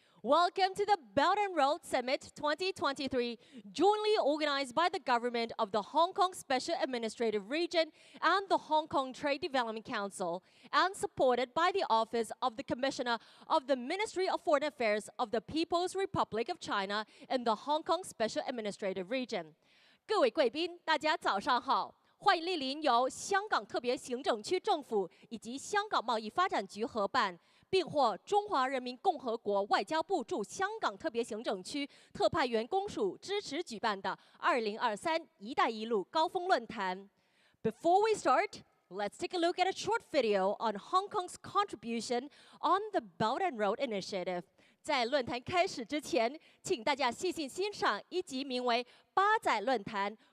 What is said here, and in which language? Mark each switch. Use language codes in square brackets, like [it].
[en] Welcome to the Belt and Road Summit 2023, jointly organized by the government of the Hong Kong Special Administrative Region and the Hong Kong Trade Development Council, and supported by the Office of the Commissioner of the Ministry of Foreign Affairs of the People's Republic of China in the Hong Kong Special Administrative Region. [zh] 各位贵宾，大家早上好。欢迎莅临由香港特别行政区政府以及香港贸易发展局合办，并获中华人民共和国外交部驻香港特别行政区特派员公署支持举办的2023一带一路高峰论坛。 [en] Before we start, let's take a look at a short video on Hong Kong's contribution on the Belt and Road Initiative. [zh] 在论坛开始之前，请大家细心欣赏一集名为《八载论坛》。